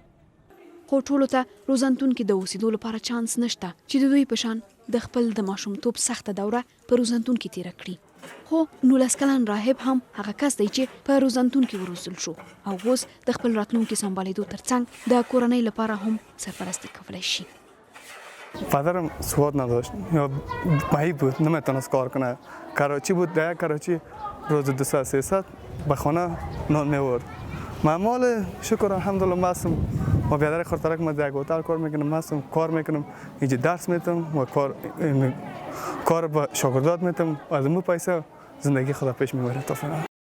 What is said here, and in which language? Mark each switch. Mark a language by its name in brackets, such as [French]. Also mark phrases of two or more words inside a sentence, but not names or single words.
[Pashto] خو ټولو ته روزنتون کې د اوسېدو لپاره چانس نشته چې د دوی په شان د خپل د ماشومتوب سخته دوره په روزنتون کې تېره کړي. خو 19 کلن راهب هم هغه کس دی چې په روزنتون کې وروزل شو او اوس د خپل راتلونکي سمبالېدو ترڅنګ د کورنۍ لپاره هم سرپرستی کولی شي. [Persian] پدرم سواد نداشت یا بعید بود، نمیتونست کار کنه. کراچی بود، در کراچی روز 200-300 به خانه نان میورد. معمول شکر الحمدلله مستم و بیادر خورترک ما در هتل کار میکنم، مستم کار میکنم، اینجا درس میتونم و کار با شاگردات میتونم، از مو پیسه زندگی خدا پیش میبره تا فعلا.